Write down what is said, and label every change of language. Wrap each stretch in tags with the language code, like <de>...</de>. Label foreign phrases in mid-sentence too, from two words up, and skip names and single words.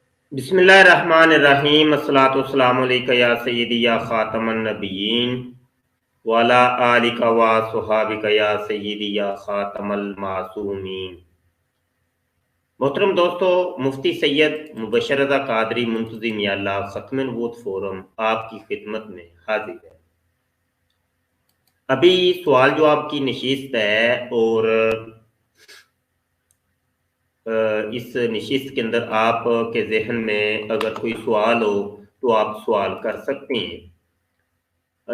<ar>بسم الله الرحمن الرحيم الصلاة والسلام عليك يا سيدي يا خاتم النبيين وعلى آلك وأصحابك يا سيدي يا خاتم المعصومين.</ar> <ur>محترم دوستو، مفتی سید مبشر رضا قادری منتظم یا اللہ ختم نبوت فورم آپ کی خدمت میں حاضر ہے. ابھی سوال جواب کی نشست ہے اور اس نشست کے اندر آپ کے ذہن میں اگر کوئی سوال ہو تو آپ سوال کر سکتے ہیں.</ur>